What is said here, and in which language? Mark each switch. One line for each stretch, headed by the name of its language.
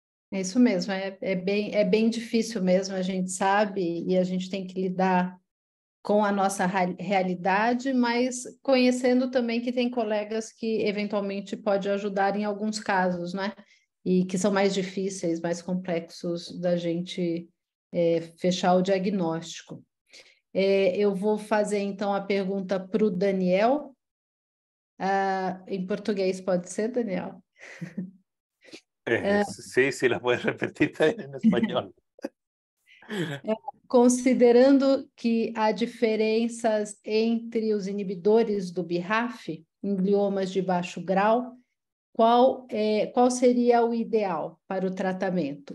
Portuguese: É isso mesmo, é bem difícil mesmo, a gente sabe, e a gente tem que lidar com a nossa realidade, mas conhecendo também que tem colegas que eventualmente pode ajudar em alguns casos, né? E que são mais difíceis, mais complexos da gente fechar o diagnóstico. Eu vou fazer, então, a pergunta para o Daniel. Em português pode ser, Daniel?
Spanish: Sí, la puedes repetir en español.
Portuguese: Considerando que há diferenças entre os inibidores do BRAF em gliomas de baixo grau, qual seria o ideal para o tratamento?